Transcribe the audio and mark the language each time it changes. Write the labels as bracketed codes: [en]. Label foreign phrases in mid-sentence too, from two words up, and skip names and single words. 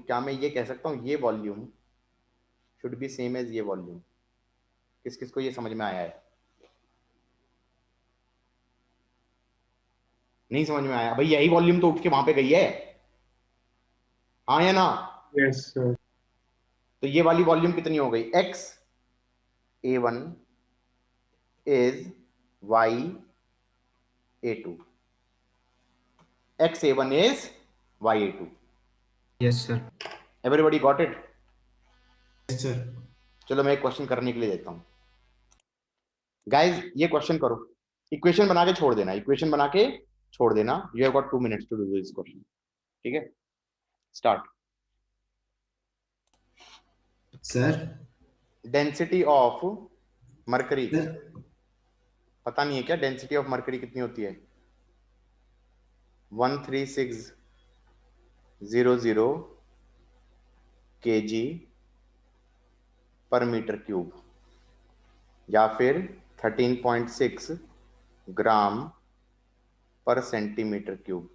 [hi] क्या मैं ये कह सकता हूं ये [en] volume should be same as [hi] ये वॉल्यूम? किस किस को ये समझ में आया है? नहीं समझ में आया? भाई यही वॉल्यूम तो उठ के वहां पे गई है, हाँ या ना? [en] yes sir. [hi] तो ये वाली वॉल्यूम कितनी हो गई? [en] x A1 is y A2, x A1 is y A2। yes sir. everybody got it? yes sir. [hi] चलो मैं एक क्वेश्चन करने के लिए देता हूं। गाइस ये क्वेश्चन करो, इक्वेशन बना के छोड़ देना, इक्वेशन बना के छोड़ देना। [en] you have got 2 minutes to do this question. [hi] ठीक है? [en] स्टार्ट। [hi] सर [en] density of mercury, [hi] सर पता नहीं है क्या [en] density of mercury [hi] कितनी होती है? 13600 kg पर [en] meter cube [hi] या फिर 13.6 ग्राम पर [en] centimeter cube.